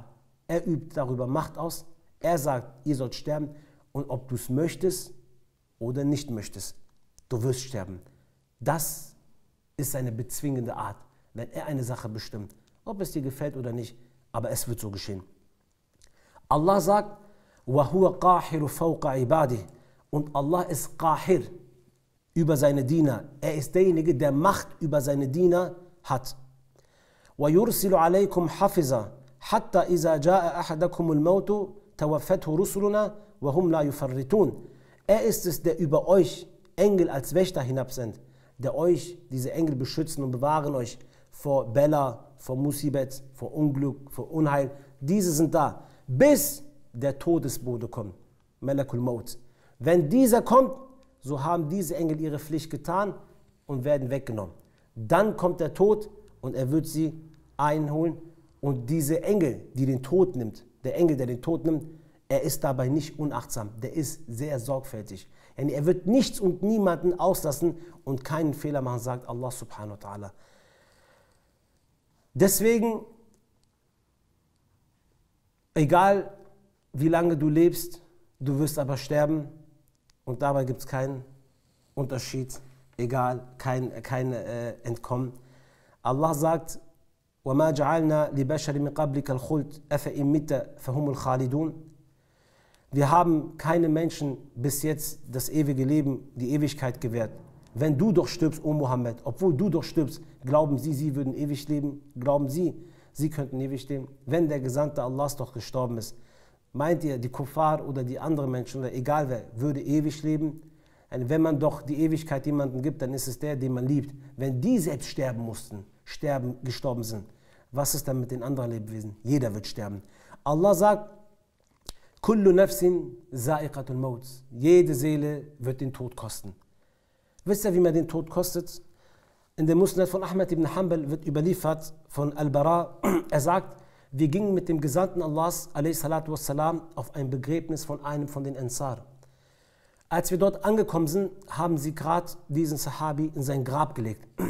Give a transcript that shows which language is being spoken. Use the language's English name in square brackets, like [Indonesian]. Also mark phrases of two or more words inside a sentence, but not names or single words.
[German] Er übt darüber Macht aus. Er sagt, ihr sollt sterben und ob du es möchtest oder nicht möchtest, du wirst sterben. Das ist seine bezwingende Art, wenn er eine Sache bestimmt, ob es dir gefällt oder nicht, aber es wird so geschehen. Allah sagt, [Arabic] وَهُوَ قَاحِرُ فَوْقَ عِبَادِهِ. [German] Und Allah ist Qahir über seine Diener. Er ist derjenige, der Macht über seine Diener hat. [Arabic] وَيُرْسِلُ عَلَيْكُمْ حَفِظًا حَتَّى إِذَا جَاءَ أَحَدَكُمُ الْمَوْتُ توفته رسلنا وهم لا يفرطون. [German] Er ist es, der über euch Engel als Wächter hinabsendet, der euch, diese Engel beschützen und bewahren euch vor Bela, vor Musibet, vor Unglück, vor Unheil. Diese sind da, bis der Todesbote kommt, [Arabic] ملك الموت. [German] Wenn dieser kommt, so haben diese Engel ihre Pflicht getan und werden weggenommen. Dann kommt der Tod und er wird sie einholen und diese Engel, die den Tod nimmt, der Engel, der den Tod nimmt, er ist dabei nicht unachtsam, der ist sehr sorgfältig. Er wird nichts und niemanden auslassen und keinen Fehler machen, sagt Allah [Arabic] سبحانه وتعالى. [German] Deswegen, egal wie lange du lebst, du wirst aber sterben und dabei gibt es keinen Unterschied egal, kein Entkommen. Allah sagt, [Arabic] وَمَا جَعَلْنَا لِبَشَرٍ مِنْ قَبْلِكَ الْخُلْدَ أَفَإِنْ مِتَّ فَهُمُ الْخَالِدُونَ. [German] Wir haben keinem Menschen bis jetzt das ewige Leben, die Ewigkeit gewährt. Wenn du doch stirbst, O Mohammed, obwohl du doch stirbst, glauben sie, sie würden ewig leben? Glauben sie, sie könnten ewig leben? Wenn der Gesandte Allahs doch gestorben ist, meint ihr, die Kuffar oder die anderen Menschen oder egal wer, würde ewig leben? Wenn man doch die Ewigkeit jemandem gibt, dann ist es der, den man liebt. Wenn die selbst sterben mussten, gestorben sind, was ist dann mit den anderen Lebewesen? Jeder wird sterben. Allah sagt, [Arabic] كل نفس ذائقة الموت. [German] Jede Seele wird den Tod kosten. Wisst ihr, wie man den Tod kostet? In dem Musnad von Ahmad ibn Hanbal wird überliefert von Al-Bara. Er sagt, wir gingen mit dem Gesandten Allahs, a.s.w., auf ein Begräbnis von einem von den Ansar. Als wir dort angekommen sind, haben sie gerade diesen Sahabi in sein Grab gelegt.